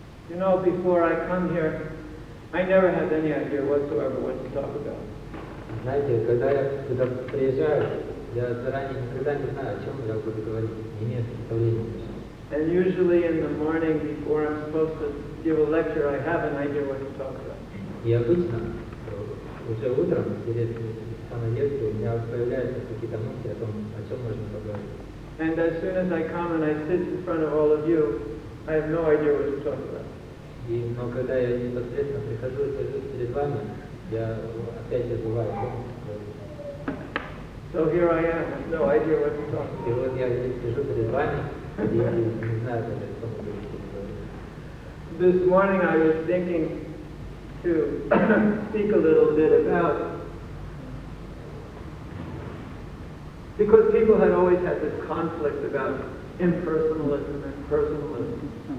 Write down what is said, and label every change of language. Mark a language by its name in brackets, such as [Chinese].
[English] You know, before I come here, I never had any idea whatsoever what to talk about. [Russian] Знаете, когда я туда приезжаю, я заранее никогда не знаю, о чем я буду говорить, не имею представления. [English] And usually in the morning before I'm supposed to give a lecture, I have an idea what to talk about. [Russian] И обычно, уже утром, перед самой лекцией, у меня появляются какие-то мысли о том, о чем можно поговорить. [English] And as soon as I come and I sit in front of all of you, I have no idea what to talk about. [Russian] Но когда я непосредственно прихожу и сажусь перед вами, я опять забываю о том, [English] So here I am, I have no idea what to talk about. [Russian] И вот я здесь сижу перед вами, и не знаю, даже, что мы будем говорить. [English] This morning I was thinking to speak a little bit about, because people had always had this conflict about impersonalism and personalism.